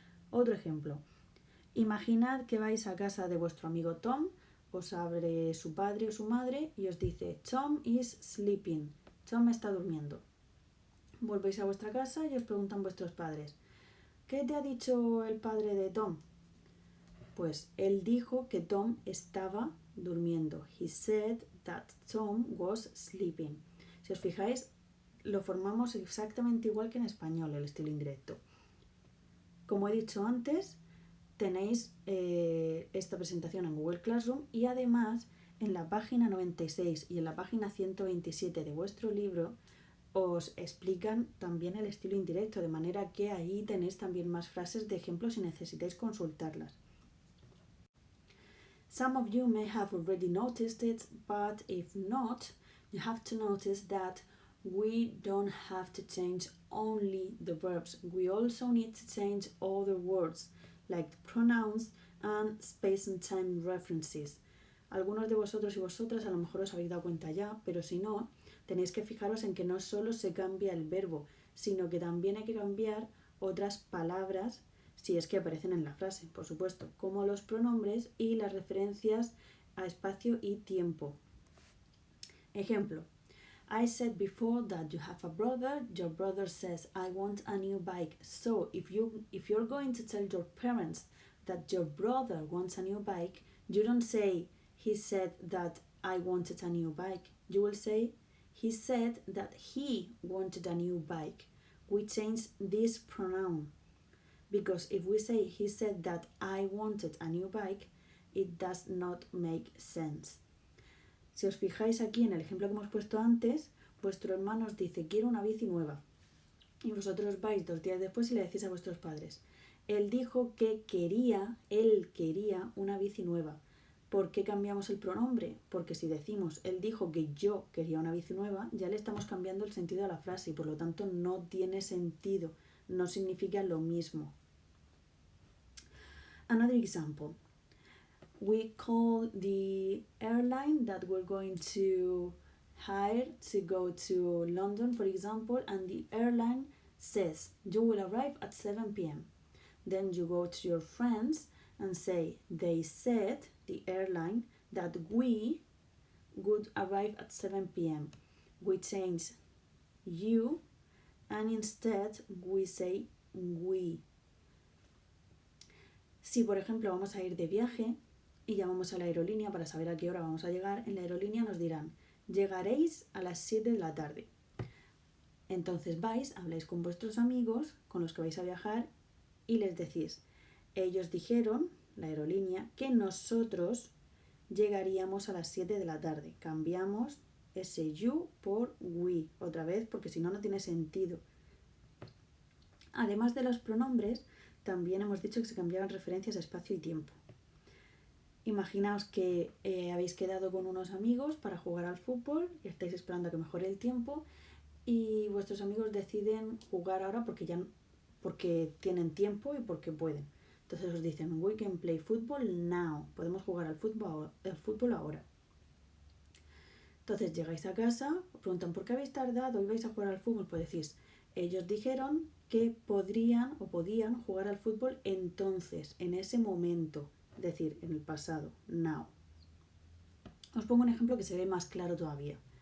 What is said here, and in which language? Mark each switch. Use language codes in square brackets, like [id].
[es] Otro ejemplo. Imaginad que vais a casa de vuestro amigo Tom, os abre su padre o su madre y os dice, [en] Tom is sleeping. [es] Tom está durmiendo. Volvéis a vuestra casa y os preguntan vuestros padres, ¿qué te ha dicho el padre de Tom? Pues él dijo que Tom estaba durmiendo. [en] He said that Tom was sleeping. [es] Si os fijáis, lo formamos exactamente igual que en español, el estilo indirecto. Como he dicho antes, tenéis esta presentación en Google Classroom y además en la página 96 y en la página 127 de vuestro libro os explican también el estilo indirecto, de manera que ahí tenéis también más frases de ejemplo si necesitáis consultarlas. [en] Some of you may have already noticed it, but if not, you have to notice that we don't have to change only the verbs. We also need to change other words, like pronouns and space and time references. [es] Algunos de vosotros y vosotras a lo mejor os habéis dado cuenta ya, pero si no, tenéis que fijaros en que no solo se cambia el verbo, sino que también hay que cambiar otras palabras, si es que aparecen en la frase, por supuesto, como los pronombres y las referencias a espacio y tiempo. Ejemplo. [en] I said before that you have a brother. Your brother says, I want a new bike. So if you're going to tell your parents that your brother wants a new bike, you don't say, he said that I wanted a new bike. You will say, he said that he wanted a new bike. We change this pronoun. Because if we say, he said that I wanted a new bike, it does not make sense. [es] Si os fijáis aquí en el ejemplo que hemos puesto antes, vuestro hermano os dice, quiero una bici nueva. Y vosotros vais 2 días después y le decís a vuestros padres, él dijo que él quería una bici nueva. ¿Por qué cambiamos el pronombre? Porque si decimos, él dijo que yo quería una bici nueva, ya le estamos cambiando el sentido a la frase y por lo tanto no tiene sentido, no significa lo mismo. [en] Another example. We call the airline that we're going to hire to go to London, for example, and the airline says, you will arrive at 7 p.m. Then you go to your friends and say, they said, the airline, that we would arrive at 7 p.m. We change you and instead we say we. [es] Si, por ejemplo, vamos a ir de viaje y llamamos a la aerolínea para saber a qué hora vamos a llegar, en la aerolínea nos dirán, llegaréis a las 7 de la tarde. Entonces vais, habláis con vuestros amigos con los que vais a viajar y les decís, ellos dijeron, la aerolínea, que nosotros llegaríamos a las 7 de la tarde. Cambiamos ese you por we, otra vez, porque si no, no tiene sentido. Además de los pronombres, también hemos dicho que se cambiaban referencias a espacio y tiempo. Imaginaos que habéis quedado con unos amigos para jugar al fútbol y estáis esperando a que mejore el tiempo y vuestros amigos deciden jugar ahora porque tienen tiempo y porque pueden. Entonces os dicen, [en] we can play football now. [es] Podemos jugar al fútbol ahora. Entonces llegáis a casa, os preguntan, ¿por qué habéis tardado y vais a jugar al fútbol? Pues decís, ellos dijeron que podían jugar al fútbol entonces, en ese momento. Es decir, en el pasado, now. Os pongo un ejemplo que se ve más claro todavía.